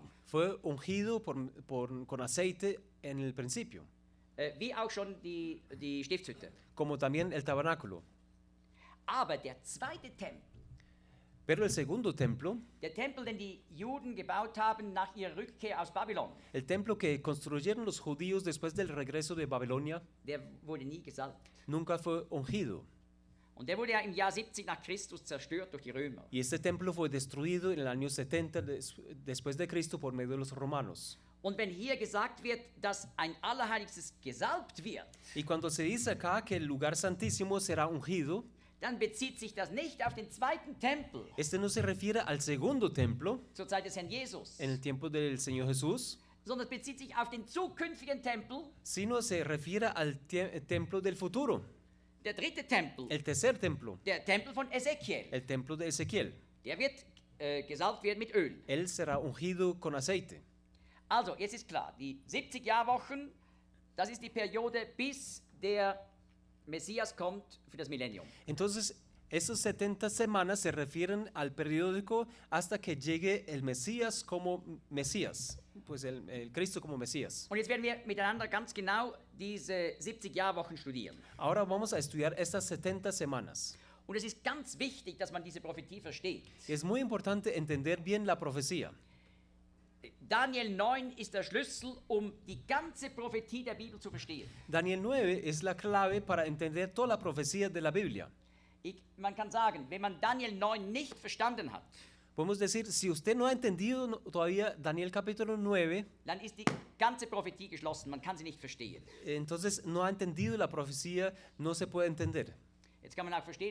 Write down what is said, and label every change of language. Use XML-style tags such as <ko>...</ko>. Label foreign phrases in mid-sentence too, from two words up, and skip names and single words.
<es>fue ungido con aceite en el principio,</es> <de>Wie auch schon die Stiftshütte.</de> <es>como también el tabernáculo.</es> <de>Aber der zweite Tempel,</de> <es>Pero el segundo templo,</es> <de>der Tempel, den die Juden gebaut haben nach ihrer Rückkehr aus Babylon,</de> <es>el templo que construyeron los judíos después del regreso de Babilonia,</es> <de>der wurde nie gesalbt.</de> <es>nunca fue ungido.</es> <de>Und der wurde ja im Jahr 70 nach Christus zerstört durch die Römer.</de> <es>Y este templo fue destruido en el año 70 después de Cristo por medio de los romanos.</es> <de>Und wenn hier gesagt wird, dass ein Allerheiligstes gesalbt wird,</de> <es>Y cuando se dice acá que el lugar santísimo será ungido,</es> <de>dann bezieht sich das nicht auf den zweiten Tempel</de> <es>este no se refiere al segundo templo</es> <de>zur Zeit des Herrn Jesus,</de> <es>en el tiempo del Señor Jesús,</es> <de>sondern es bezieht sich auf den zukünftigen Tempel,</de> <es>sino se refiere al templo del futuro,</es> <de>der dritte Tempel,</de> <es>el tercer templo,</es> <de>der Tempel von Ezekiel.</de> <es>el templo de Ezequiel.</es> <de>Der wird gesalbt werden mit Öl.</de> <es>Él será ungido con aceite.</es> <de>Also, jetzt ist klar, die 70 Jahrwochen, das ist die Periode, bis der Messias kommt für das Millennium.</de> <es>Entonces, esas 70 semanas se refieren al periódico hasta que llegue el Mesías como Mesías, pues el Cristo como Mesías.</es> <de>Und jetzt werden wir miteinander ganz genau diese 70 Jahrwochen studieren.</de> <es>Ahora vamos a estudiar estas 70 semanas.</es> <de>Und es ist ganz wichtig, dass man diese Prophetie versteht.</de> <es>Es muy importante entender bien la profecía.</es> <de>Daniel 9 ist der Schlüssel, um die ganze Prophetie der Bibel zu verstehen.</de> <es>Daniel 9 es la clave para entender toda la profecía de la Biblia.</es> <de>Man kann sagen, wenn man Daniel 9 nicht verstanden hat,</de> <es>Podemos decir, si usted no ha entendido todavía Daniel capítulo 9,</es> <de>dann ist die ganze Prophetie geschlossen, man kann sie nicht verstehen.</de> <es>entonces no ha entendido la profecía, no se puede entender.</es> <de>Jetzt kann man auch verstehen,</de>